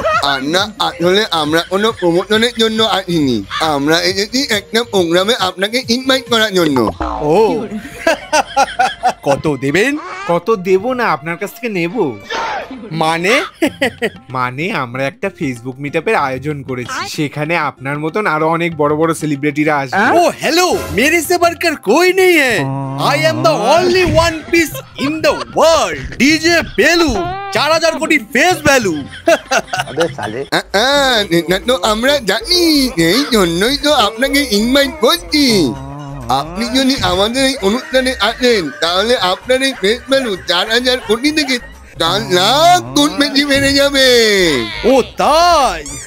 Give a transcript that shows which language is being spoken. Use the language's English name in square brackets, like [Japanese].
[Bangla] আর না, আসলে আমরা কোনো প্রমোশনের জন্য আসিনি, আমরা এসেছি একটা প্রোগ্রামে আপনাকে ইনভাইট করার জন্য। ও কত দেবেন? কত দেবো না, আপনার কাছ থেকে নেব। মানে আমরা একটা ফেসবুক মিটআপের আয়োজন করেছি, সেখানে আপনার মতন আরো অনেক বড় বড় সেলিব্রিটিরা আসবে। [Hindi] ओ हेलो, मेरे से बढ़कर कोई नहीं है। [English] I am the only one piece in the world. [Hindi] DJ बेलू, 4000 कोटी फेस वैल्यू। [Bangla] এটা তো আমরা জানি, এই জন্যই তো আপনাকে ইনভাইট করছি। আপনি যদি আমাদের এই অনুষ্ঠানে আসেন, তাহলে আপনার এই ফেস ভ্যালু 4000 কোটি থেকে 4 লাখ গুণ বেশি বেড়ে যাবে। ও তাই?